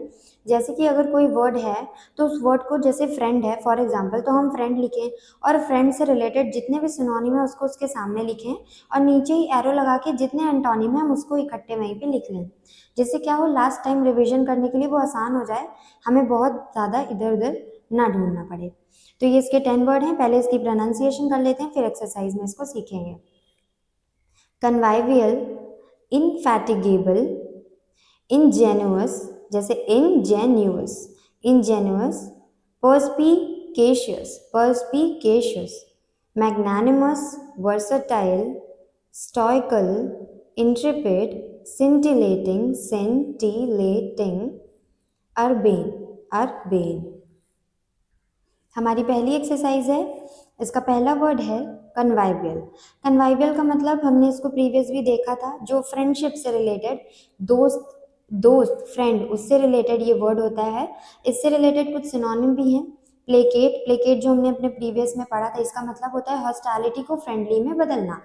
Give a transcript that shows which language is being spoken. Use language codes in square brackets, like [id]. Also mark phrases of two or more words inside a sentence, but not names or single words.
[hi] जैसे कि अगर कोई वर्ड है तो उस वर्ड को, जैसे फ्रेंड है [en] for example, [hi] तो हम फ्रेंड लिखें और फ्रेंड से रिलेटेड जितने भी सिनोनिम है उसको उसके सामने लिखें और नीचे ही एरो लगा के जितने एंटोनिम है हम उसको इकट्ठे वहीं पे लिख लें, जिससे क्या हो [en] last time revision [hi] करने के लिए वो आसान हो जाए, हमें बहुत ज़्यादा इधर उधर ना ढूंढना पड़े। तो ये इसके 10 वर्ड हैं। पहले इसकी प्रोनाउंसिएशन कर लेते हैं, फिर एक्सरसाइज में इसको सीखेंगे। [en] convivial, indefatigable, ingenuous, जैसे ingenuous, ingenuous, perspicacious, perspicacious, magnanimous, versatile, stoical, intrepid, scintillating, scintillating, urbane, urbane। [hi] हमारी पहली एक्सरसाइज है, इसका पहला वर्ड है कन्वाइवियल। कन्वाइवियल का मतलब हमने इसको प्रीवियस भी देखा था, जो फ्रेंडशिप से रिलेटेड, दोस्त दोस्त फ्रेंड, उससे रिलेटेड ये वर्ड होता है। इससे रिलेटेड कुछ सिनोनिम भी हैं। प्लेकेट, प्लेकेट जो हमने अपने प्रीवियस में पढ़ा था, इसका मतलब होता है हॉस्टैलिटी को फ्रेंडली में बदलना।